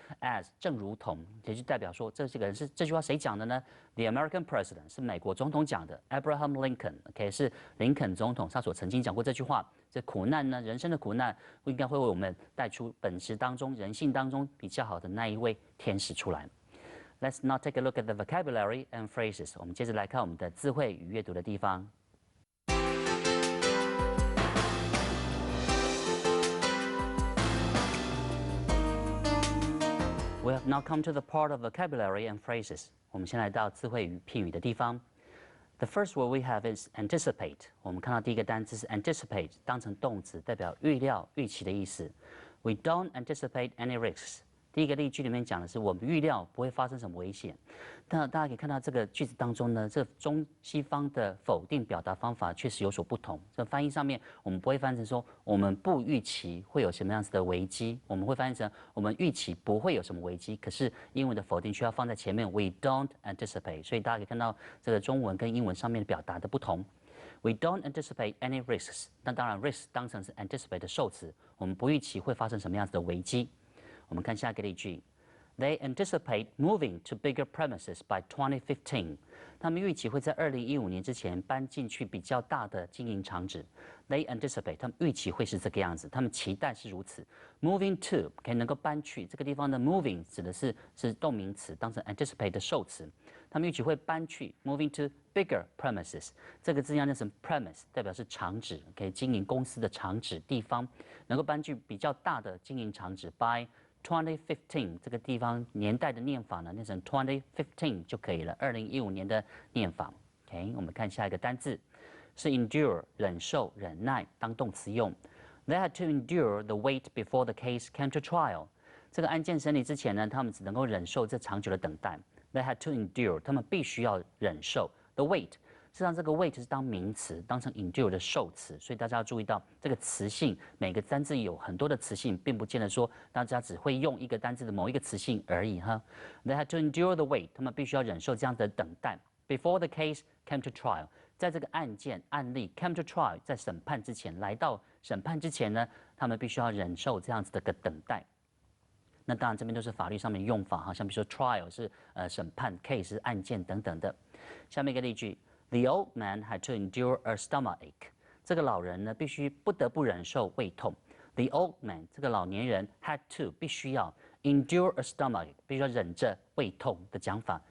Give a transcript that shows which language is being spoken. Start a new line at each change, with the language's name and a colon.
Chinese: As 正如同，也就代表说这个人是这句话谁讲的呢 ？
English: The American President
Chinese: 是美国总统讲的 ，Abraham Lincoln，OK 是林肯总统，他所曾经讲过这句话。这苦难呢，人生的苦难，应该会为我们带出本质当中、人性当中比较好的那一位天使出来。
English: Let's now take a look at the vocabulary and phrases。
Chinese: 我们接着来看我们的词汇与阅读的地方。
English: We have now come to the part of vocabulary and phrases。
Chinese: 我们先来到词汇与片语的地方。
English: The first word we have is anticipate。
Chinese: 我们看到第一个单词是 anticipate， 当成动词，代表预料、预期的意思。
English: We don't anticipate any risks。
Chinese: 第一个例句里面讲的是我们预料不会发生什么危险。那大家可以看到这个句子当中呢，这中西方的否定表达方法确实有所不同。这翻译上面我们不会翻译成说我们不预期会有什么样子的危机，我们会翻译成我们预期不会有什么危机。可是英文的否定需要放在前面 ，
English: we don't anticipate。
Chinese: 所以大家可以看到这个中文跟英文上面的表达的不同。
English: We don't anticipate any risks。
Chinese: 那当然 ，risks 当成是 anticipate 的受词，我们不预期会发生什么样子的危机。我们看下一个例句。
English: They anticipate moving to bigger premises by 2015。
Chinese: 他们预期会在2015年之前搬进去比较大的经营场址。
English: They anticipate，
Chinese: 他们预期会是这个样子，他们期待是如此。 Moving to 可以能够搬去，这个地方的 moving 指的是动名词，当成 anticipate 的受词。他们预期会搬去
English: moving to bigger premises，
Chinese: 这个字要念成 premise， 代表是场址，可以经营公司的场址地方，能够搬去比较大的经营场址 by 2015这个地方年代的念法呢，念成 2015就可以了。 2015年的念法。OK， 我们看下一个单字，是 endure 忍受、忍耐当动词用。
English: They had to endure the wait before the case came to trial。
Chinese: 这个案件审理之前呢，他们只能够忍受这长久的等待。
English: They had to endure，
Chinese: 他们必须要忍受 the wait。事实上，这个 wait 是当名词，当成 endure 的受词，所以大家要注意到这个词性，每个单字有很多的词性，并不见得说大家只会用一个单字的某一个词性而已哈。
English: They had to endure the wait，
Chinese: 他们必须要忍受这样的等待。
English: Before the case came to trial，
Chinese: 在这个案例 came to trial， 在审判之前，来到审判之前呢，他们必须要忍受这样子的个等待。那当然，这边都是法律上面的用法哈，像比如说 trial 是审判 ，case 是案件等等的。下面一个例句
English: ：The old man had to endure a stomachache。
Chinese: 这个老人呢，不得不忍受胃痛。The old man 这个老年人 had to 必须要
English: endure a stomachache，
Chinese: 必须要忍着胃痛的讲法。